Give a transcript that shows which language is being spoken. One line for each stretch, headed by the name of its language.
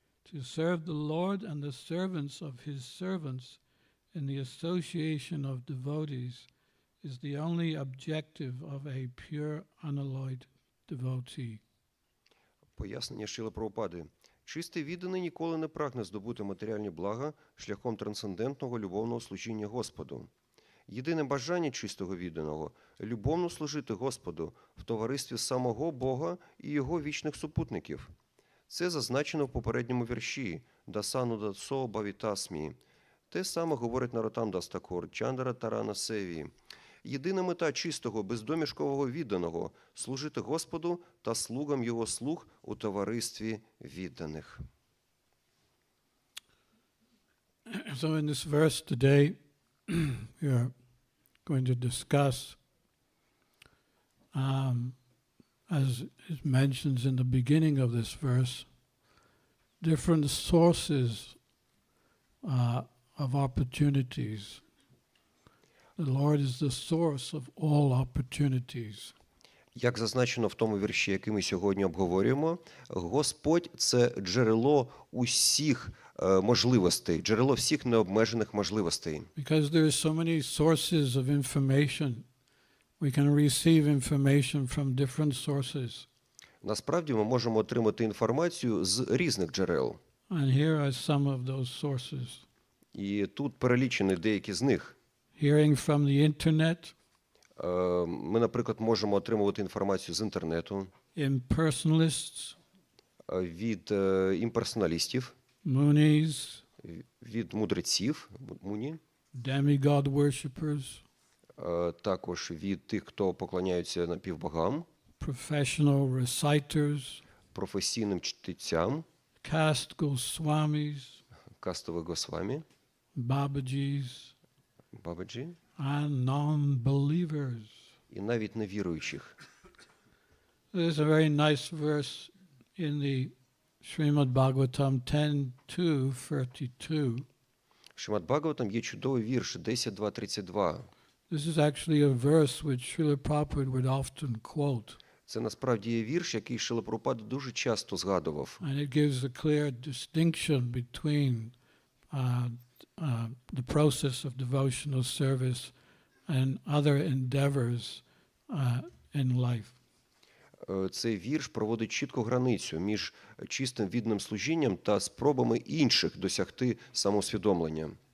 English: To serve the Lord and the servants of his servants in the association of devotees is the only objective of a pure, unalloyed devotee.
Ukrainian: Пояснення Шрили Прабхупади. Чистий відданий ніколи не прагне здобути матеріальні блага шляхом трансцендентного любовного служіння Господу. Єдине бажання чистого відданого – любовно служити Господу в товаристві самого Бога і його вічних супутників. Це зазначено в попередньому вірші
Sanskrit: «Дасану дасо бавітасмі».
Ukrainian: Те саме говорить Наротам Дас Такур, Чандара Тарана Севі. Єдина мета чистого, бездомішкового відданого – служити Господу та слугам його слуг у товаристві відданих.
English: So in this verse today, we are going to discuss, as it mentions in the beginning of this verse, different sources of opportunities. The Lord is the source of all opportunities.
Ukrainian: Як зазначено в тому вірші, який ми сьогодні обговорюємо, Господь – це джерело усіх можливостей, джерело всіх необмежених можливостей.
English: Because there are so many sources of information, we can receive information from different sources.
Ukrainian: Насправді ми можемо отримати інформацію з різних джерел.
English: And here are some of those sources.
Ukrainian: І тут перелічені деякі з них.
English: Hearing from the internet,
Ukrainian: Ми, наприклад, можемо отримувати інформацію з інтернету,
English: impersonalists,
Ukrainian: від імперсоналістів,
English: munis,
Ukrainian: від мудреців, муні,
English: demigod worshippers,
Ukrainian: також від тих, хто поклоняються напівбогам,
English: professional reciters,
Ukrainian: професійним чтецям,
English: caste Ґосваміs,
Ukrainian: кастових Ґосвамі,
English: Babajis,
Ukrainian: Бабаджі,
English: and non-believers.
Ukrainian: і навіть невіруючих.
English: There's a very nice verse in the Srimad Bhagavatam 10.2.32.
Ukrainian: В Шримад Бхагаватам є чудовий вірш 10.2.32.
English: This is actually a verse which Srila Prabhupada would often quote.
Ukrainian: Це насправді є вірш, який Шрила Прабхупада дуже часто згадував.
English: And it gives a clear distinction between the process of devotional service and other endeavors in life.
Ukrainian: Цей вірш проводить чітку границю між чистим відданим служінням та спробами інших досягти самоусвідомлення.